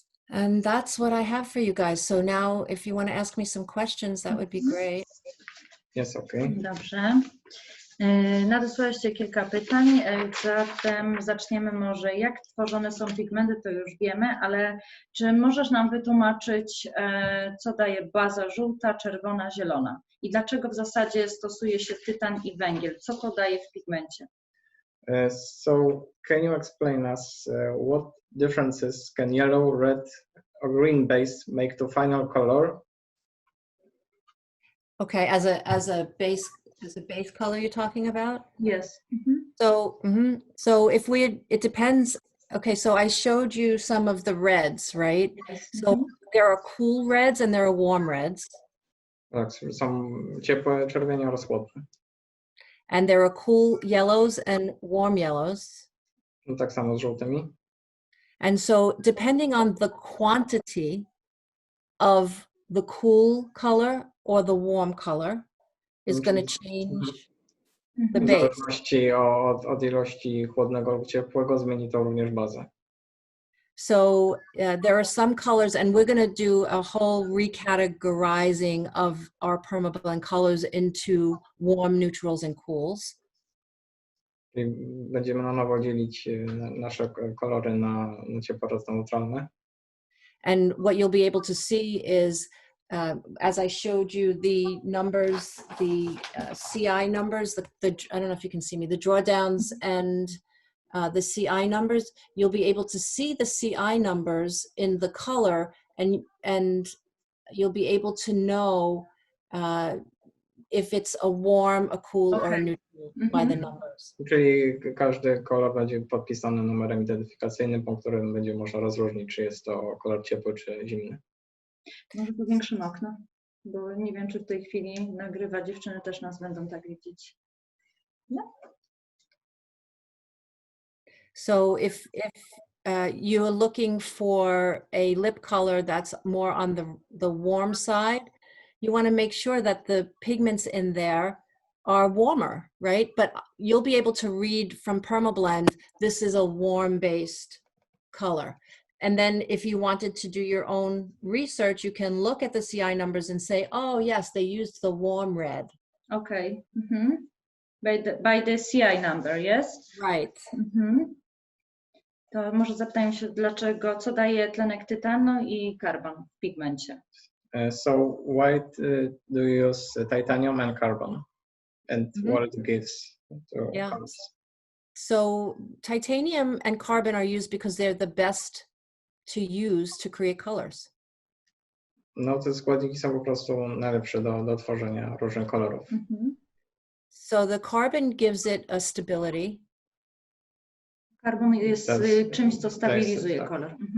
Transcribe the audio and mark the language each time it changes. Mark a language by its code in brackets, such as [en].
[en] And that's what I have for you guys. So now if you want to ask me some questions, that would be great. [pl] Jest okay. Dobrze. Nadesłaliście kilka pytań, zatem zaczniemy może, jak tworzone są pigmenty, to już wiemy, ale czy możesz nam wytłumaczyć, co daje baza żółta, czerwona, zielona i dlaczego w zasadzie stosuje się tytan i węgiel? Co to daje w pigmencie? [en] So can you explain us what differences can yellow, red or green base make to final color? Okay, as a base is the base color you're talking about? Yes. So if it depends. Okay, so I showed you some of the reds, right? Yes. So there are cool reds and there are warm reds. [pl] Tak, są ciepłe czerwienie oraz chłodne. [en] And there are cool yellows and warm yellows. [pl] No, tak samo z żółtymi. [en] And so depending on the quantity of the cool color or the warm color is going to change the [pl] W [en] base. [pl] zależności od ilości chłodnego lub ciepłego zmieni to również bazę. [en] So there are some colors, and we're going to do a whole recategorizing of our Perma Blend colors into warm, neutrals, and cools. [pl] Czyli będziemy na nowo dzielić nasze kolory na ciepłe oraz neutralne. [en] And what you'll be able to see is, as I showed you the numbers, the CI numbers, I don't know if you can see me, the drawdowns and the CI numbers, you'll be able to see the CI numbers in the color, and you'll be able to know if it's a warm, a cool, or a neutral by the numbers. [pl] Czyli każdy kolor będzie podpisany numerem identyfikacyjnym, po którym będzie można rozróżnić, czy jest to kolor ciepły, czy zimny. Może powiększymy okno, bo nie wiem, czy w tej chwili nagrywa. Dziewczyny też nas będą tak widzieć. No. [en] So if you're looking for a lip color that's more on the warm side, you want to make sure that the pigments in there are warmer, right? But you'll be able to read from Perma Blend, this is a warm-based color. And then if you wanted to do your own research, you can look at the CI numbers and say, oh, yes, they used the warm red. Okay. By the CI number, yes? Right. [pl] To może zapytajmy się, dlaczego, co daje tlenek tytanu i karbon w pigmencie? [en] So why do you use titanium and carbon? And what it gives to colors? So titanium and carbon are used because they're the best to use to create colors. [pl] No, te składniki są po prostu najlepsze do tworzenia różnych kolorów. [en] So the carbon gives it a stability. [pl] Karbon jest czymś, co stabilizuje kolor.